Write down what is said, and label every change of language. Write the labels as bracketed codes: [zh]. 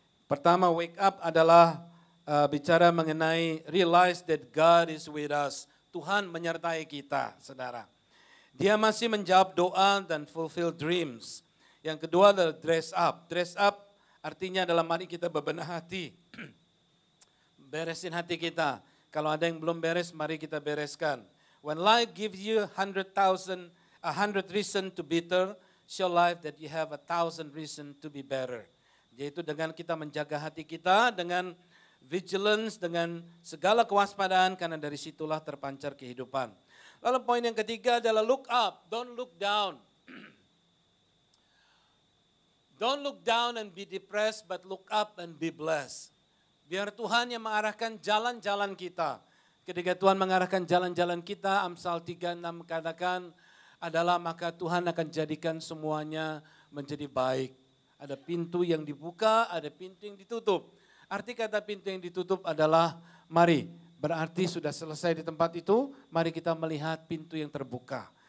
[id] Pertama, wake up adalah bicara mengenai [en] realize that God is with us. [id] Tuhan menyertai kita, saudara. Dia masih menjawab doa dan [en] fulfill dreams. [id] Yang kedua adalah dress up. Dress up artinya adalah mari kita bebenah hati. Beresin hati kita. Kalau ada yang belum beres, mari kita bereskan. [en] When life gives you 100 reason to bitter, show life that you have 1,000 reason to be better. [id] Yaitu dengan kita menjaga hati kita, dengan vigilance, dengan segala kewaspadaan, karena dari situlah terpancar kehidupan. Lalu poin yang ketiga adalah [en] look up, don't look down. Don't look down and be depressed, but look up and be blessed. [id] Biar Tuhan yang mengarahkan jalan-jalan kita. Ketika Tuhan mengarahkan jalan-jalan kita, Amsal 3:6 katakan adalah maka Tuhan akan jadikan semuanya menjadi baik. Ada pintu yang dibuka, ada pintu yang ditutup. Arti kata pintu yang ditutup adalah mari, berarti sudah selesai di tempat itu, mari kita melihat pintu yang terbuka.